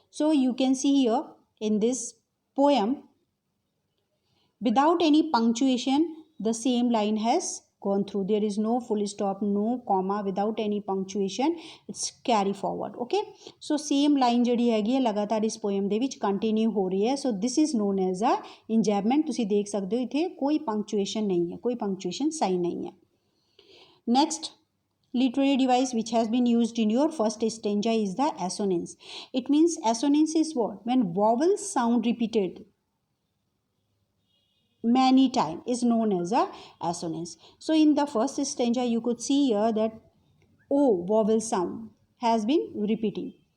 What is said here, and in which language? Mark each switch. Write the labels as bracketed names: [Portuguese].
[English] So you can see here in this poem, without any punctuation, the same line has gone through. There is no full stop, no comma, without any punctuation. It's carry forward. Okay. So same line [Punjabi] ਜਿਹੜੀ ਹੈਗੀ ਹੈ ਲਗਾਤਾਰ ਇਸ poem ਦੇ ਵਿੱਚ continue ਹੋ ਰਹੀ ਹੈ. [English] So this is known as a enjambment. [Punjabi] ਤੁਸੀਂ ਦੇਖ ਸਕਦੇ ਹੋ ਇੱਥੇ ਕੋਈ punctuation ਨਹੀਂ ਹੈ, ਕੋਈ punctuation sign ਨਹੀਂ ਹੈ. [English] Next literary device which has been used in your first stanza is the assonance. It means assonance is what? When vowels sound repeated many times is known as a assonance. So in the first stanza you could see here that O vowel sound has been repeating.